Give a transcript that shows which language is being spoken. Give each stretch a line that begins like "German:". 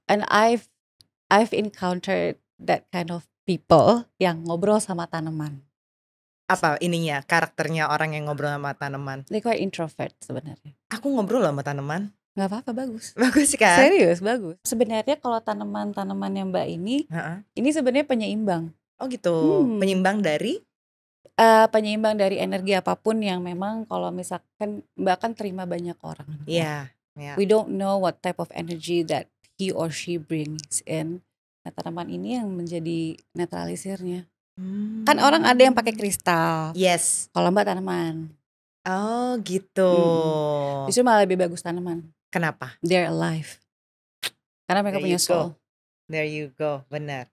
English: And I've encountered that kind of people
Indonesian: yang ngobrol sama tanaman. Apa ininya, karakternya orang yang ngobrol sama tanaman?
English: They quite introvert sebenarnya.
Indonesian: Aku ngobrol sama tanaman. Gak apa-apa, bagus. Bagus kan? Serius, bagus. Sebenarnya kalau tanaman-tanaman yang Mbak ini sebenarnya penyeimbang. Oh gitu, penyeimbang dari? Penyeimbang dari energi apapun yang memang kalau misalkan Mbak kan terima banyak orang. Iya. Yeah.
English: We don't know what type of energy that he or she brings in.
Indonesian: Nah, tanaman ini yang menjadi netralisirnya. Kan orang ada yang pakai kristal.
English: Yes.
Indonesian: Kalau Mbak tanaman. Oh gitu. Justru malah lebih bagus tanaman. Kenapa?
English: They're alive.
Indonesian: Karena mereka punya soul.
English: There you go,
Indonesian: benar.